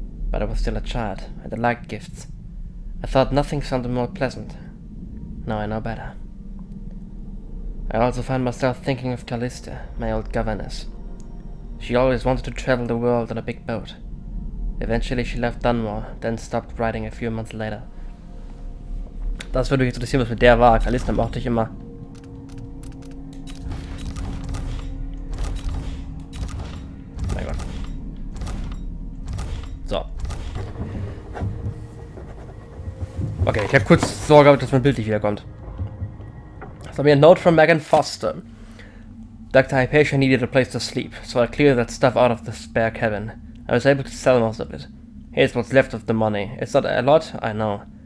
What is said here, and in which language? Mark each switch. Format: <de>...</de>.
<en>But I was still a child, and I liked gifts. I thought nothing sounded more pleasant. Now I know better. I also found myself thinking of Callista, my old governess. She always wanted to travel the world on a big boat. Eventually she left Dunwall, then stopped writing a few months later.</en> <de>Das würde mich interessieren, was mit der war. Callista mochte ich immer. Mein Gott. So. Okay, ich habe kurz Sorge, dass mein Bild nicht wiederkommt.</de> <en>So, a note from Megan Foster. Dr. Hypatia needed a place to sleep, so I cleared that stuff out of the spare cabin. I was able to sell most of it. Here's what's left of the money. It's not a lot, I know.</en>